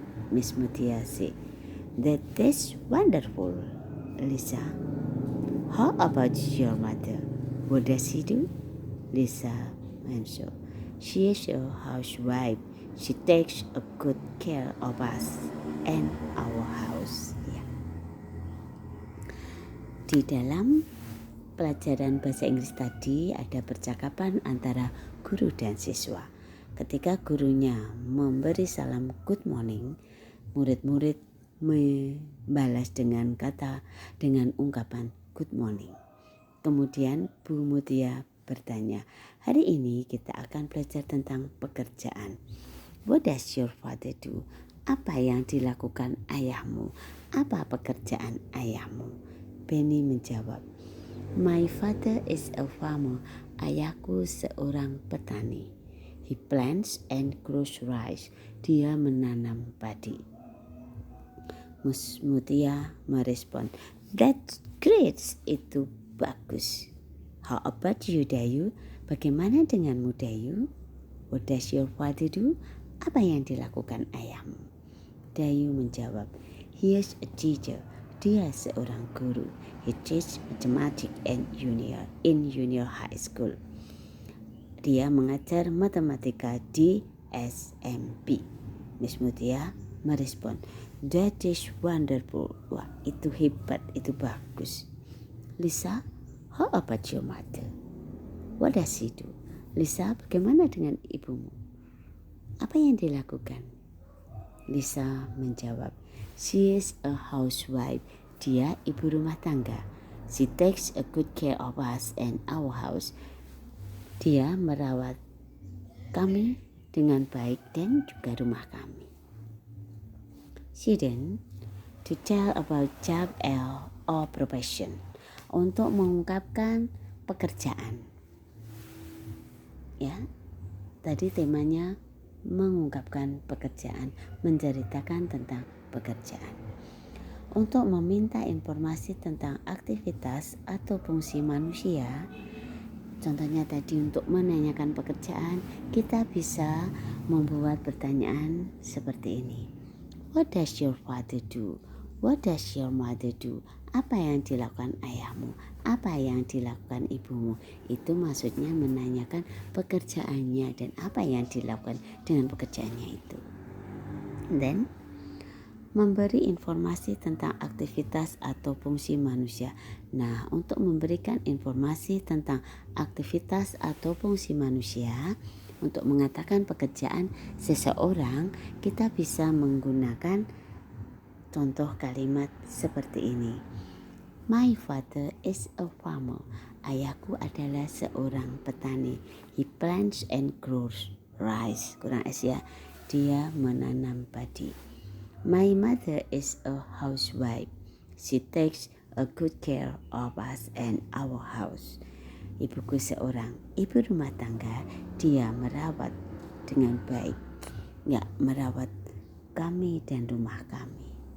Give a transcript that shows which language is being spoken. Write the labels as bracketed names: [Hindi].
[English] Miss Mutia said, "That is wonderful, Lisa. How about your mother? What does she do?" Lisa answered, "She is a housewife. She takes a good care of us and our house." [Indonesian] Ya. Di dalam pelajaran bahasa Inggris tadi ada percakapan antara guru dan siswa. Ketika gurunya memberi salam good morning, murid-murid membalas dengan ungkapan good morning. Kemudian Bu Mutia bertanya, "Hari ini kita akan belajar tentang pekerjaan. [English] What does your father do?" [Indonesian] Apa yang dilakukan ayahmu? Apa pekerjaan ayahmu? Benny menjawab, [English] "My father is a farmer." [Indonesian] Ayahku seorang petani. [English] He plants and grows rice. [Indonesian] Dia menanam padi. [English] Miss Mutia merespon, "That's great. [Indonesian] Itu bagus." [English] "How about you, Dayu? [Indonesian] Bagaimana denganmu, [English] Dayu? What does your father do?" [Indonesian] Apa yang dilakukan ayahmu? Dayu menjawab, [English] "He is a teacher." [Indonesian] Dia seorang guru. [English] He teaches mathematics in junior high school. [Indonesian] Dia mengajar matematika di SMP. [English] Miss Mutia merespon, "That is wonderful." [Indonesian] Wah, itu hebat, itu bagus. [English] "Lisa, how about your mother? What does she do?" [Indonesian] Lisa, bagaimana dengan ibumu? Apa yang dilakukan? [English] Lisa menjawab, she is a housewife. [Indonesian] Dia ibu rumah tangga. [English] She takes a good care of us and our house. [Indonesian] Dia merawat kami dengan baik dan juga rumah kami. [English] She then to tell about job or profession, [Indonesian] untuk mengungkapkan pekerjaan. Ya, tadi temanya mengungkapkan pekerjaan, menceritakan tentang pekerjaan. Untuk meminta informasi tentang aktivitas atau fungsi manusia, contohnya tadi untuk menanyakan pekerjaan, kita bisa membuat pertanyaan seperti ini. [English] What does your father do? What does your mother do? [Indonesian] Apa yang dilakukan ayahmu? Apa yang dilakukan ibumu? Itu maksudnya menanyakan pekerjaannya dan apa yang dilakukan dengan pekerjaannya itu. Dan memberi informasi tentang aktivitas atau fungsi manusia. Nah, untuk memberikan informasi tentang aktivitas atau fungsi manusia, untuk mengatakan pekerjaan seseorang, kita bisa menggunakan contoh kalimat seperti ini. [English] My father is a farmer. [Indonesian] Ayahku adalah seorang petani. [English] He plants and grows rice. [Indonesian] Kurang S ya. Dia menanam padi. [English] My mother is a housewife. She takes a good care of us and our house. [Indonesian] Ibuku seorang ibu rumah tangga. Dia merawat dengan baik. Ya, merawat kami dan rumah kami.